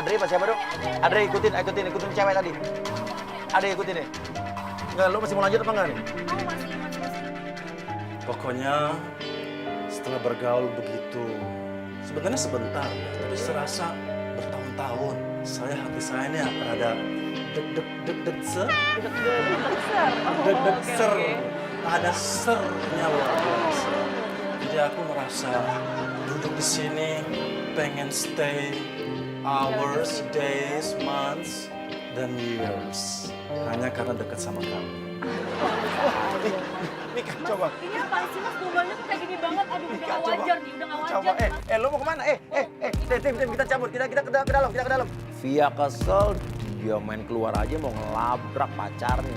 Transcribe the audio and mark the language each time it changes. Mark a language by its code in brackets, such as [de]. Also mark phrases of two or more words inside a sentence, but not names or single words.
[id] Adre apa siapa dong? Adre ikutin cewek tadi. Adre ikutin deh. Nggak, lu masih mau lanjut apa enggak nih? Pokoknya setelah bergaul begitu, sebenarnya sebentar, tapi serasa bertahun-tahun. Hati saya ini rada deg-deg ser. Deg-deg ser. Ada sernya luar biasa. Jadi aku merasa duduk di sini pengen [en] stay hours, days, months, [id] dan years. hanya karena dekat sama kamu. Ini kacau bang. Ini apa sih mas? Gombalnya tuh kayak gini banget. Aduh udah gak Coba. wajar nih, udah gak wajar. Coba, lo mau kemana? Tim, kita cabut, kita ke dalam. Via kesel, dia main keluar aja mau ngelabrak pacarnya.